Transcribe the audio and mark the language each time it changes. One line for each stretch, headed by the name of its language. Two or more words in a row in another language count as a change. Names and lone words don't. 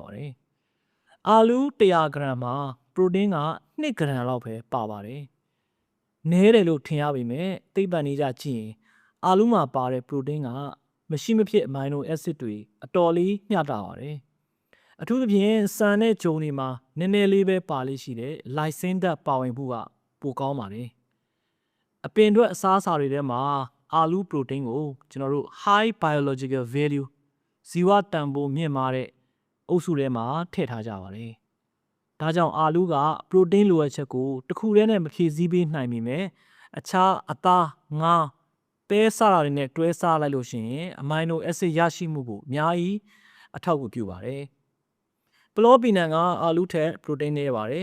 Burmese: ပါတယ်အာလူး100 g မှာ protein က2 g လောက်ပဲပါပါတယ်နည်းတယ်လို့ထင်ရပေမဲ့သိပ္ပံနည်းကြကြည့်ရင်အာလူးမှာပါတဲ့ protein ကမရှိမဖြစ်
English: amino acid
Burmese: တွေအတော်လေးမျှတာပါတယ်အထူးသဖြင့်ဆန်နဲ့ဂျုံတွေမှာနည်းနည်းလေးပဲပါလေးရှိတဲ့ lysine ဓာတ်ပါဝင်မှု ကပိုကောင်းပါတယ်အပင်အတွက်အစားအစာတွေထဲမှာအာလူး protein ကိုကျွန်တော်တို့
English: high biological value
Burmese: ဇီဝတန်ဖိုးမြင့်မားတဲ့အုပ်စုထဲမှာထည့်ထားကြပါတယ်ဒါကြောင့်အာလူးက protein လိုအပ်ချက်ကိုတစ်ခုတည်းနဲ့မဖြည့်ဆည်းပေး နိုင်ပေမဲ့အခြားအသားငါးပဲစားတာတွေနဲ့တွဲစားလိုက်လို့ရှိရင်
English: amino acid
Burmese: ရရှိမှုကိုအများကြီးအထောက်အကူပြုပါတယ်ပလောပီနံကအာလူးထက် protein နည်းပါတယ်